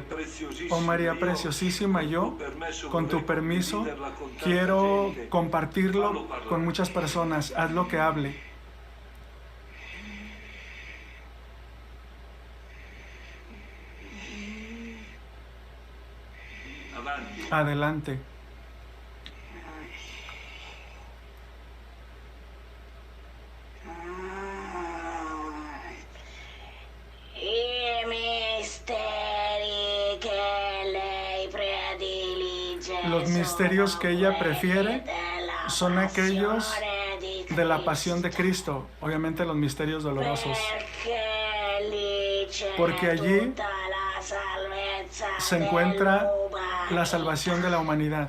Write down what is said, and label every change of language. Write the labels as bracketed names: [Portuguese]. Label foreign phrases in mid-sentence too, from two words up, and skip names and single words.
[Spanish] Oh María preciosísima, yo, con tu permiso, quiero compartirlo con muchas personas. Haz lo que hable. Adelante. [Italian] I misteri che lei predilige [Spanish] Los misterios que ella prefiere son aquellos de la pasión de Cristo, obviamente los misterios dolorosos, porque allí se encuentra la salvación de la humanidad.